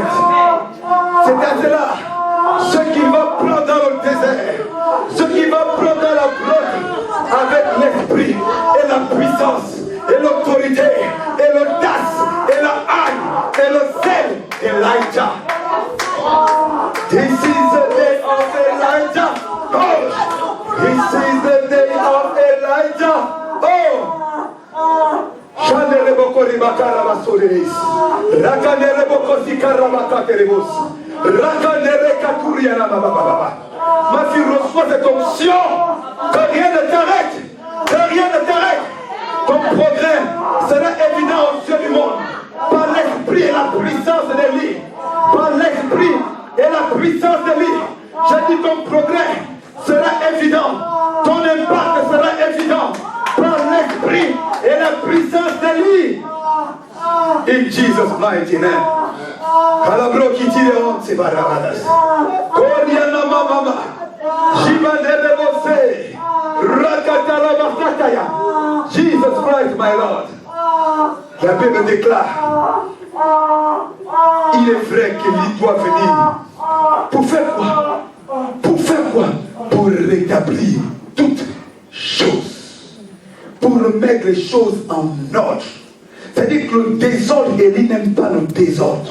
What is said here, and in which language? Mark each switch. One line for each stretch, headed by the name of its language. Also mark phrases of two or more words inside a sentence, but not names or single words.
French: C'est à cela, ceux qui vont prendre dans le désert, ceux qui vont prendre dans la grotte avec l'esprit et la puissance et l'autorité et l'audace et la haine et le zèle d'Elijah.
English: This is the day of Elijah. Oh, this is the day of Elijah. Oh, Chanel Bokori Bakara Soleris, Rakanere Bokosi Karamakaterebos, Rakanere Kakuriana Baba.
French: Ma fille reçoit cette onction, que rien ne t'arrête, que rien ne t'arrête. Ton progrès sera évident aux yeux du monde, par l'esprit et la puissance de l'île, par l'esprit et la puissance de l'île. J'ai dit ton progrès sera évident, ton impact sera évident, par l'esprit et la puissance de l'île.
English: In Jesus' mighty name. Kalabro kitire on se barabadas. Koriana mama. Jibanebe mose. Rakatala bakataya. Jesus Christ, my Lord.
French: La Bible déclare, il est vrai qu'il doit venir. Pour faire quoi? Pour faire quoi? Pour rétablir toutes choses. Pour remettre les choses en ordre. C'est-à-dire que le désordre, Élie n'aime pas le désordre.